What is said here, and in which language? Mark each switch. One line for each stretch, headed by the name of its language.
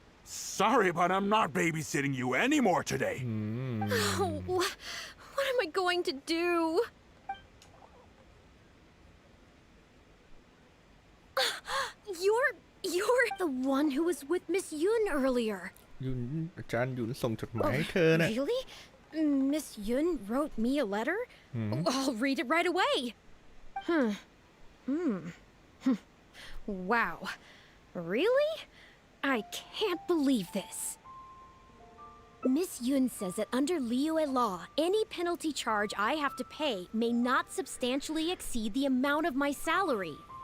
English: Sorry, but I'm not babysitting you anymore today. Oh, what am I going to do? You're the one who was with Miss Yun earlier.
Thai: ยุนอาจารย์ยุนส่งจดหมายให้เธอน่ะ
English: Really? Miss Yun wrote me a letter? I'll read it right away. Wow. Really? I can't believe this. Miss Yun says that under Liyue law, any penalty charge I have to pay may not substantially exceed the amount of my salary.